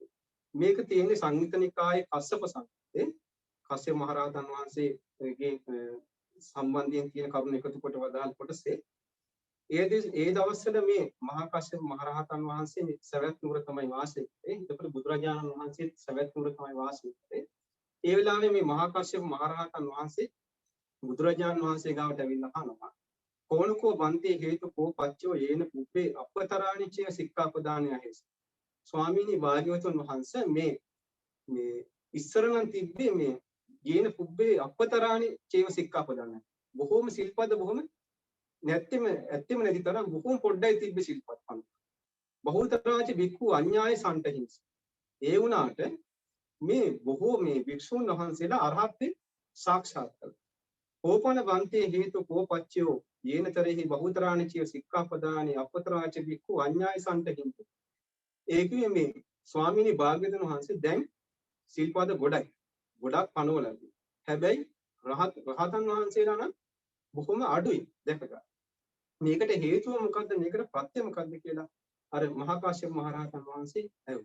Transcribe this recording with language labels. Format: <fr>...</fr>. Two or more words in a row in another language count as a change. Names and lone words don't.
<si>මේක තියෙන්නේ සංයුත්ත නිකායේ කස්සප සංයුත්තේ කස්සප මහ රහතන් වහන්සේගේ සම්බන්ධයෙන් තියෙන කරුණ එකතු කොට වදාළ කොටසේ ඒ දවස්වල මේ මහා කස්සප මහ රහතන් වහන්සේ සවැත් නුවර තමයි වාසය කරේ. ඒකට බුදුරජාණන් වහන්සේ සවැත් නුවර තමයි වාසය කරේ. ඒ වෙලාවේ මේ මහා කස්සප මහ රහතන් වහන්සේ බුදුරජාණන් වහන්සේ ගාවට ඇවිල්ලා අහනවා</si> <pi>කෝණකෝ බන්තේ හේතු කෝ පච්චෝ යේන පුබ්බේ අපතරාණිචය සික්ඛාපදානය හේස.</pi> <si>ස්වාමීනි භාග්‍යවතුන් වහන්සේ මේ ඉස්සර නම් තිබ්බේ මේ</si> <pi>යේන පුබ්බේ අපතරාණි චේව සික්ඛාපදානය.</pi> <si>බොහෝම සිල්පද බොහෝම ඇත්තෙම නැති තරම් බොහෝම පොඩ්ඩයි තිබ්බේ සිල්පත් පන්ති.</si> <pi>බහුතරාච බික්ඛු අඤ්ඤාය සම්ටහින්ස.</pi> <si>ඒ වුණාට මේ බොහෝ මේ වික්ෂුන් වහන්සේලා අරහත්ත්වේ සාක්ෂාත් කළා.</si> <pi>කෝපන බන්තේ හේතු කෝපච්චයෝ යේනතරෙහි බහුතරාණිචිය සික්ඛාපදානි අපතරාච බික්ඛු අඤ්ඤාය සම්ටහින්ස.</pi> <si>ඒකේ මේ ස්වාමීනි භාග්‍යවතුන් වහන්සේ දැන් සිල්පද ගොඩක් පනවලා. හැබැයි රහතන් වහන්සේලා නම් බොහොම අඩුයි දැක ගන්න. මේකට හේතුව මොකද්ද? මේකට ප්‍රත්‍ය මොකද්ද කියලා අර මහා කාශ්‍යප මහ රහතන් වහන්සේ ඇහුවා.</si>